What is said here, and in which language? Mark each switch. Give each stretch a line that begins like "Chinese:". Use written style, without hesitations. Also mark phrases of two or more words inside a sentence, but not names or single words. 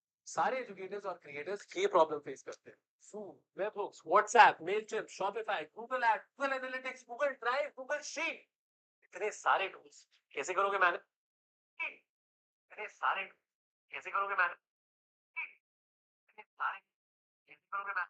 Hindi: सारे एजुकेटर्स और क्रिएटर्स ये
English: problem face
Hindi: करते हैं। Zoom, webhooks, WhatsApp, Mailchimp, Shopify, Google Ads, Google Analytics, Google Drive, Google Sheet, इतने सारे टूल्स कैसे करोगे मैनेज? इतने सारे कैसे करोगे मैनेज? इतने सारे कैसे करोगे मैनेज?